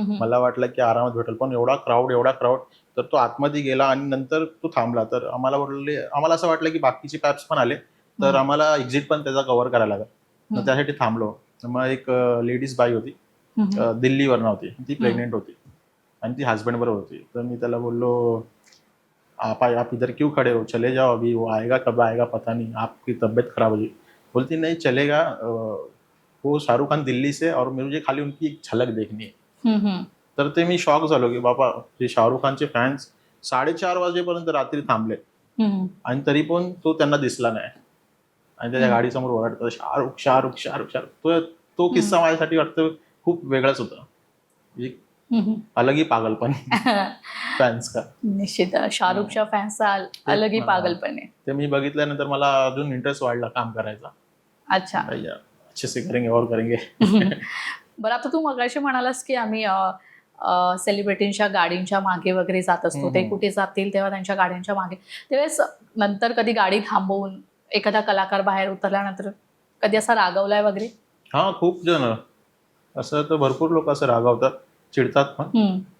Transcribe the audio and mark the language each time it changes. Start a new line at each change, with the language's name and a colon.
Marathi: मला वाटलं की आरामात भेटेल, पण एवढा क्राऊड, तर तो आतमध्ये गेला आणि नंतर तो थांबला. तर आम्हाला असं वाटलं की बाकीचे पॅप्स पण आले, तर आम्हाला एक्झिट पण त्याचा कव्हर करायला लागला. मग त्यासाठी थांबलो. मग एक लेडीज बाई होती, दिल्लीवरनं होती, ती प्रेग्नेंट होती आणि ती हस्बंड बरोबर होती. तर मी त्याला बोललो,
Hindi: आप इधर क्यों खड़े हो, चले जाओ, अभी वो आएगा, कब आएगा पता नहीं, आपकी तबीयत खराब हो जाएगी. बोलती नहीं चलेगा, वो शाहरुख खान दिल्ली से और मुझे खाली उनकी एक झलक देखनी है.
Marathi: तर ते मी शॉक झालो की बाबा, जे शाहरुख खानचे फॅन्स 4:30 वाजेपर्यंत रात्री थांबले आणि तरी पण तो त्यांना दिसला नाही आणि त्याच्या गाडीसमोर ओरडतो शाहरुख शाहरुख शाहरुख शाहरुख. तो किस्सा माझ्यासाठी वाटतं खूप वेगळाच होता,
Hindi: एक अलग ही पागलपन फॅन्स का.
Marathi: निश्चित. शाहरुखच्या फॅन्सचा
Hindi: अलग ही
Marathi: पागलपण आहे. ते मी बघितल्यानंतर मला अजून इंटरेस्ट वाढला काम करायचा.
Hindi: अच्छा. भैया अच्छे से करेंगे और करेंगे.
Marathi: बरं, आता तू मगाशी म्हणालास की आम्ही सेलिब्रिटींच्या गाडींच्या मागे वगैरे जात असतो. ते कुठे जातील तेव्हा त्यांच्या गाड्यांच्या मागे, त्यावेळेस नंतर कधी गाडी थांबवून एखादा कलाकार बाहेर उतरल्यानंतर कधी असा रागवलाय वगैरे? हा, खूप जण असं, तर भरपूर लोक असं रागावतात, चिडतात पण.